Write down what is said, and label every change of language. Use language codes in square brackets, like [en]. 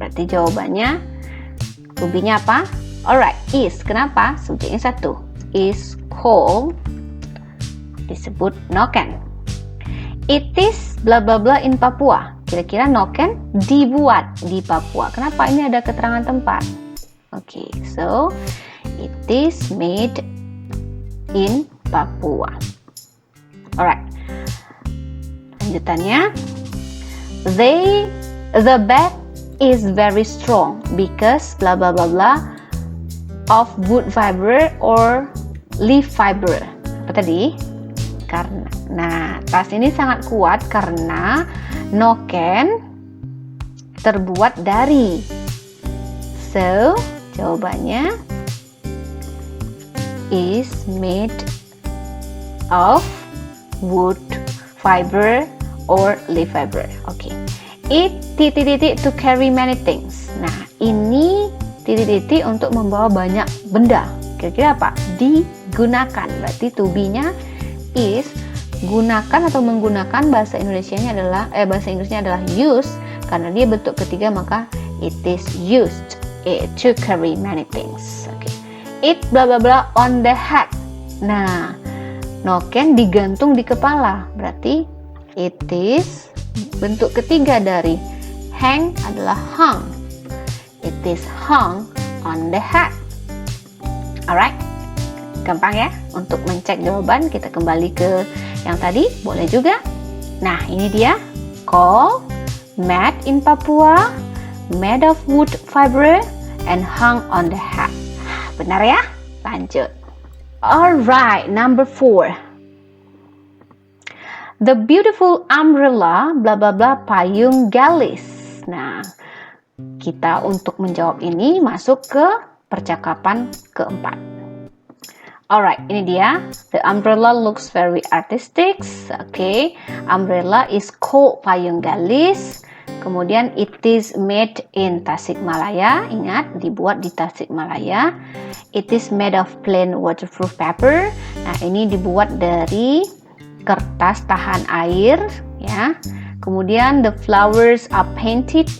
[id] Berarti jawabannya to-be-nya apa? Alright, is. Kenapa? Subjeknya satu. Is cold, disebut noken. [en] It is bla bla bla in Papua. [id] Kira-kira noken dibuat di Papua. Kenapa? Ini ada keterangan tempat. [en] Oke, so it is made in Papua. Alright. Lanjutannya, the bag is very strong because bla bla bla bla of wood fiber or leaf fiber. [id] Apa tadi? Karena, nah, tas ini sangat kuat karena noken terbuat dari. [en] So, jawabannya is made of wood fiber or leaf fiber. Oke. It titik-titik to carry many things. [id] Nah, ini titik-titik untuk membawa banyak benda. Kira-kira apa? Digunakan. Berarti to be-nya is, gunakan atau menggunakan, bahasa Inggrisnya adalah use, karena dia bentuk ketiga maka [en] it is used. to carry many things. Okay. It bla bla bla on the head. [id] Nah, noken digantung di kepala. Berarti it is bentuk ketiga dari hang adalah hung. [en] It is hung on the head. Alright. [id] Gampang ya untuk mencek jawaban. Kita kembali ke yang tadi, boleh juga. Nah, ini dia. [en] Call, mat in Papua, made of wood fiber and hung on the head. [id] Benar ya? Lanjut. [en] Alright, number 4. The beautiful umbrella bla bla bla payung galis. [id] Nah, kita untuk menjawab ini masuk ke percakapan keempat. Alright, ini dia. [en] The umbrella looks very artistic. Okay, umbrella is called payung galis. Kemudian it is made in Tasikmalaya. [id] Ingat, dibuat di Tasikmalaya. [en] It is made of plain waterproof paper. [id] Nah, ini dibuat dari kertas tahan air, ya. [en] Kemudian the flowers are painted.